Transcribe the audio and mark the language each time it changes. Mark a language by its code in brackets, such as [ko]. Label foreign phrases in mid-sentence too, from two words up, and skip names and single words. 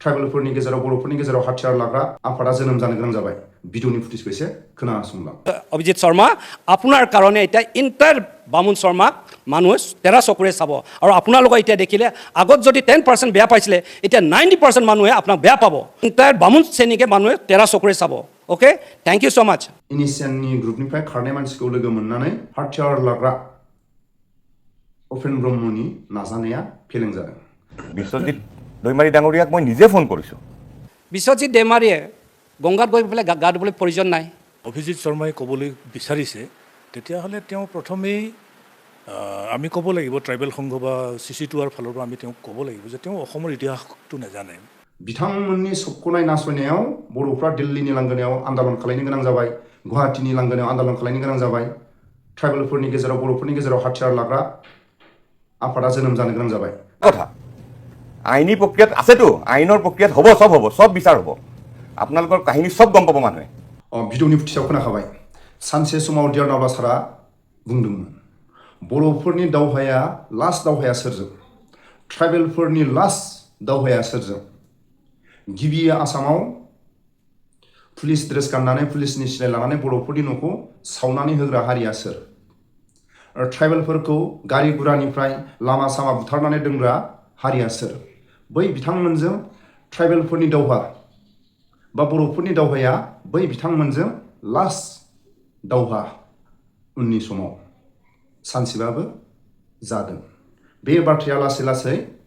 [brx] ट्राइबेलफोरनि गेजेराव बर'फोरनि गेजेराव हाथियार लाग्रा आफादा जोनोम जानो गोनां जाबाय भिडिअनि फुटेजखौ एसे खोनासंलां [as] অভিজিৎ শৰ্মা আপোনাৰ কাৰণে এতিয়া ইণ্টাৰ বামুণ শৰ্মাক মানুহে তেৰা চকুৰে চাব আৰু আপোনালোকে এতিয়া দেখিলে আগত যদি 10% বেয়া পাইছিলে এতিয়া 90% মানুহে আপোনাক বেয়া পাব ইণ্টাৰ বামুণ শ্ৰেণীকে মানুহে তেৰা চকুৰে চাব [en] okay thank you so much [brx] इनिसियाननि ग्रुपनिफ्राय खारनाय मानसिखौ लोगो मोननानै हाथियार लाग्रा उपेन ब्रह्मनि नाजानाया फेलें जादों [as] বিশ্বজিৎ দৈমাৰী ডাঙৰীয়াক মই নিজে ফোন কৰিছোঁ বিশ্বজিৎ দৈমাৰীয়ে গংগাত গৈ পেলাই গা ধুবলৈ প্ৰয়োজন নাই অভিজিৎ শৰ্মাই ক'বলৈ বিচাৰিছে তেতিয়াহ'লে তেওঁ প্ৰথমেই আমি ক'ব লাগিব ট্ৰাইবেল সংঘ বা CC2R ফালৰ পৰা আমি তেওঁক ক'ব লাগিব যে তেওঁ অসমৰ ইতিহাসটো নাজানে [brx] बिथांमोननि सबखनाय नासयनायाव बर'फ्रा दिल्लीनि लांगोनायाव आन्दोलन खालामनो गोनां जाबाय गुवाहाटीनि लांगोनायाव आन्दोलन खालामनो गोनां जाबाय ट्राइबेलफोरनि गेजेराव बर'फोरनि गेजेराव हाथियार लाग्रा आफादा जोनोम जानो गोनां जाबाय [as] কথা আইনী প্ৰক্ৰিয়াত আছেতো আইনৰ প্ৰক্ৰিয়াত হ'ব সব বিচাৰ হ'ব আপোনালোকৰ কাহিনী সব গম পাব মানুহে [brx] भिडिअनि फुटेजाव खोनाखाबाय सानसे समाव डियार नावला सारा बुंदोंमोन बर'फोरनि दावहाया लास्ट दावहाया सोरजों ट्राइबेलफोरनि लास्ट दावहाया सोरजों गिबि आसामाव पुलिस ड्रेस गाननानै पुलिसनि सिलाय लानानै बर'फोरनि न'खौ सावनानै होग्रा हारिया सोर ट्राइबेलफोरखौ गारि गुरानिफ्राय लामा सामा बुथारनानै दोनग्रा हारिया सोर बै बिथांमोनजों ट्राइबेलफोरनि दावहा बा बर'फोरनि दावहाया बै बिथांमोनजों लास्ट दावहा उननि समाव सानसेबाबो जादों बे बाथ्राया लासै लासै